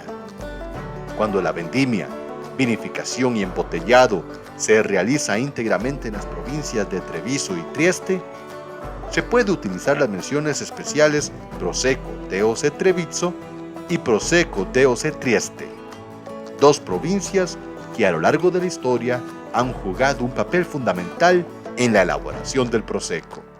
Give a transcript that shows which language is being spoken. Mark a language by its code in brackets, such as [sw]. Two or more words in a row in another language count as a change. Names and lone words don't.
[es] Cuando la vendimia, vinificación y embotellado se realiza íntegramente en las provincias de Treviso y Trieste, se puede utilizar las menciones especiales Prosecco DOC Treviso y Prosecco DOC Trieste, 2 provincias que a lo largo de la historia han jugado un papel fundamental en la elaboración del Prosecco.